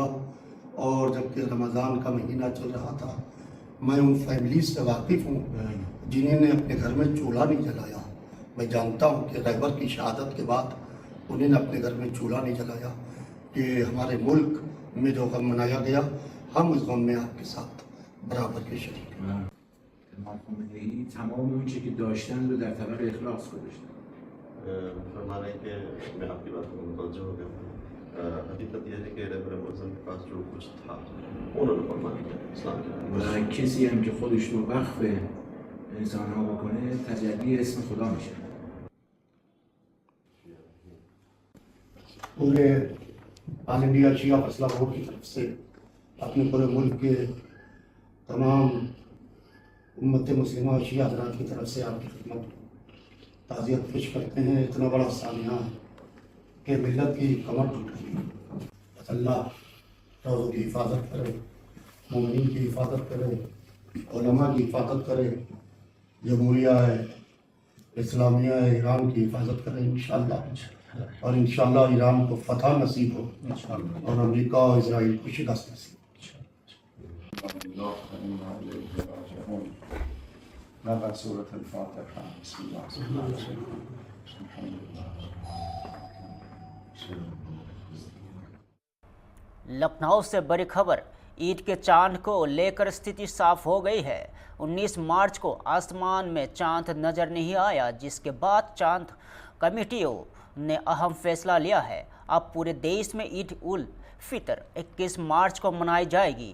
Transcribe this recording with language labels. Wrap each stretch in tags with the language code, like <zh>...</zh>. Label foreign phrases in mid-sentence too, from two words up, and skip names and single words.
<hi>और जबकि रमज़ान का महीना चल रहा था, मैं उन फैमिलीज से वाकिफ़ हूँ जिन्होंने अपने घर में चूल्हा नहीं जलाया। मैं जानता हूँ कि रहबर की शहादत के बाद उन्होंने अपने घर में चूल्हा नहीं जलाया। कि हमारे मुल्क में जो गम मनाया गया, हम उस गम में आपके साथ बराबर के शरीक हैं।</hi> <fa>تمام اون چیزی که داشتن رو در طبق اخلاص گذاشتن.</fa> <hi>फरमाने के मैं आपकी बात को मुतवज्जो हो गया। हकीकत यह है कि रहबर मुअज़्ज़म के पास जो कुछ था उन्होंने कुर्बान किया इस्लाम के लिए।</hi> <fa>و کسی هم که خودش رو وقف انسان‌ها بکنه تجلی اسم خدا میشه.</fa> <hi>पूरे ऑल इंडिया शिया मसला बोर्ड की तरफ से अपने पूरे मुल्क के तमाम उम्मत मुस्लिमा और शिया हज़रात की तरफ से आपकी खिदमत ताज़ियत पेश करते हैं। इतना बड़ा सामिया कि मिल्लत की कमर टूट गई। अल्लाह रोज़ों की हिफाजत करे, मोमिनीन की हिफाजत करे, उलमा की हिफाजत करे, जमहूरिया है इस्लामिया है ईरान की हिफाजत करे इंशाअल्लाह। और इंशाअल्लाह ईरान को फतह नसीब हो और अमेरिका और इजराइल को शिकस्त नसीब।</hi> <ar>نقرأ سورة الفاتحة. بسم الله الرحمن الرحيم. الحمد لله.</ar> <hi>लखनऊ से बड़ी खबर। ईद के चांद को लेकर स्थिति साफ हो गई है। 19 मार्च को आसमान में चांद नजर नहीं आया, जिसके बाद चांद कमेटियों ने अहम फैसला लिया है। अब पूरे देश में ईद उल फितर 21 मार्च को मनाई जाएगी।</hi>